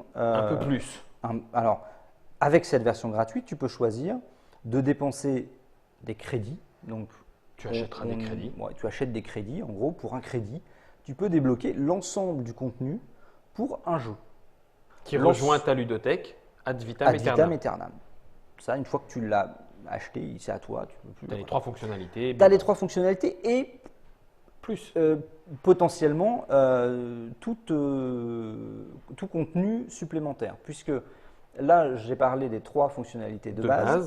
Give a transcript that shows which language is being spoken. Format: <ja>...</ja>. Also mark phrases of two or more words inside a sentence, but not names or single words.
<fr>Un peu plus. Alors, avec cette version gratuite, tu peux choisir de dépenser des crédits. Donc, Tu achèteras des crédits. Ouais, tu achètes des crédits. En gros, pour un crédit, tu peux débloquer l'ensemble du contenu pour un jeu. Qui Lance- rejoint ta ludothèque</fr> <la>ad vitam Ad vitam aeternam. aeternam.</la> <fr>Ça, une fois que tu l'as acheté, c'est à toi. Tu peux plus Tu as le les 3 fonctionnalités. Tu as les 3 fonctionnalités et Plus. potentiellement tout contenu supplémentaire. Puisque là, j'ai parlé des 3 fonctionnalités de base.</fr>